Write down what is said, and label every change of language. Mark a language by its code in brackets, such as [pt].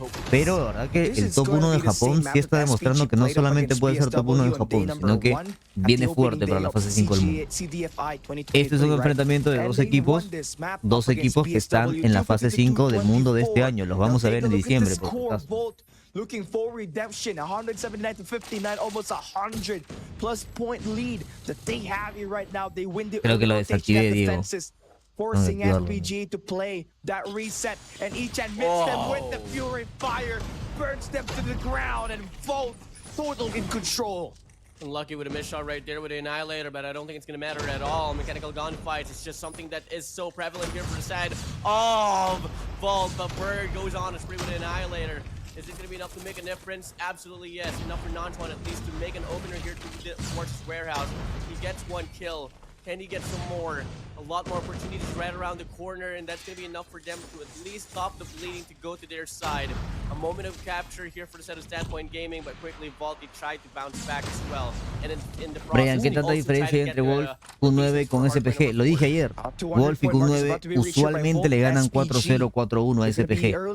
[es] Pero la verdad que el top 1 de Japón sí está demostrando que no solamente puede ser top 1 en Japón, sino que viene fuerte para la fase 5 del mundo. Este es un enfrentamiento de 2 equipos que están en la fase 5 del mundo de este año. Los vamos a ver en diciembre, por si acaso. [en] Looking for redemption, 179-59, almost 100 plus point lead that they have here right now. They win the [es] Creo que lo desactivé, Diego. [en] Forcing SPG to play that reset, and each admits them with the fury fire, burns them to the ground, and Volt total in control. Unlucky with a miss shot right there with the Annihilator, but I don't think it's going to matter at all. Mechanical gunfights, it's just something that is so prevalent here for the side of Volt, but Bird goes on a spree with the Annihilator. Is it going to be enough to make a difference? Absolutely yes. Enough for Nonchuan at least to make an opener here towards his warehouse. He gets 1 kill. Can he get some more? A lot more opportunities right around the corner, and that's going to be enough for them to at least stop the bleeding to go to their side. A moment of capture here for the set of Standpoint Gaming, but quickly Volty tried to bounce back as well. And in the [es] Brian, [en] process, [es] ¿qué tanta diferencia hay entre Wolf Q9 con SPG? Lo dije ayer. Wolf y Q9 usualmente le ganan 4-0, 4-1 a SPG.